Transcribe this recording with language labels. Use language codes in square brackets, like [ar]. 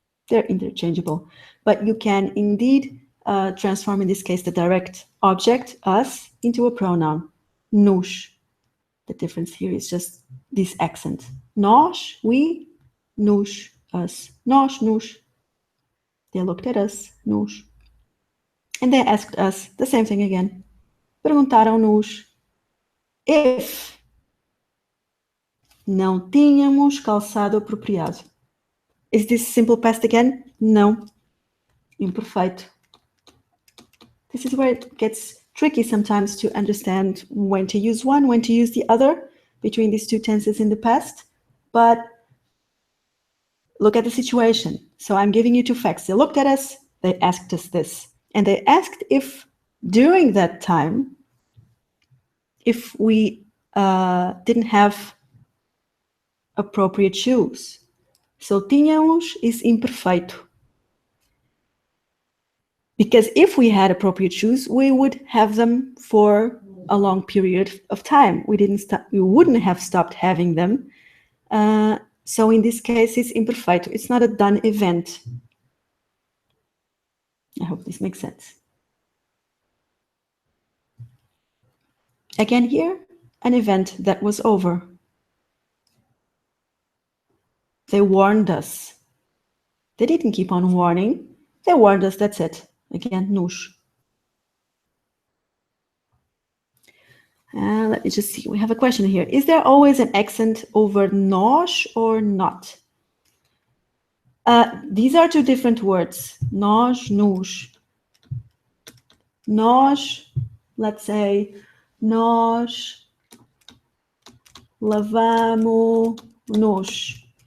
[en] They're interchangeable. But you can indeed transform, in this case, the direct object, us, into a pronoun, nos. [pt] The difference here is just this accent. Nós, we, nos, us. Nós, nos. [en] They looked at us, nos. And they asked us the same thing again. [pt] Perguntaram-nos if não tínhamos calçado apropriado. [en] Is this simple past again? No. Imperfeito. This is where it gets tricky sometimes to understand when to use one, when to use the other between these two tenses in the past. But look at the situation. So I'm giving you two facts. They looked at us, they asked us this. And they asked if during that time, if we didn't have appropriate shoes. So tínhamos is imperfeito. Because if we had appropriate shoes, we would have them for a long period of time. We wouldn't have stopped having them. So in this case, it's imperfeito. It's not a done event. I hope this makes sense. Again here, an event that was over. They warned us. They didn't keep on warning. They warned us, that's it. Again, nos. Let me just see. We have a question here. Is there always an accent over nós or not? These are two different words. [pt] Nós, nos. Nós, [en] let's say, [pt] nós lavamos-nos.